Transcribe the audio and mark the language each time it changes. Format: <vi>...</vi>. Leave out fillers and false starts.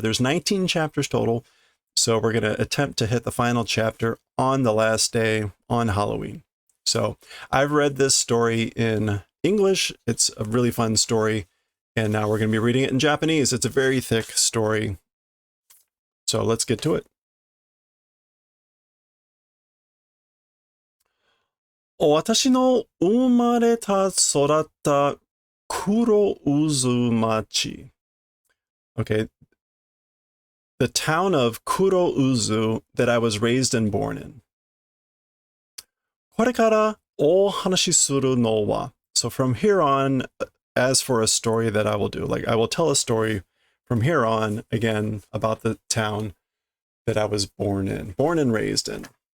<en>There's 19 chapters total, so we're going to attempt to hit the final chapter on the last day on Halloween. So I've read this story in English. It's a really fun story, and now we're going to be reading it in Japanese. It's a very thick story, so let's get to it.</en> <ja>私の生まれた育った黒渦町。</ja> <en>Okay, the town of Kurouzu that I was raised and born in. これからお話しするのは So from here on, as for a story that I will do, like I will tell a story from here on, again, about the town that I was born and raised in.</en>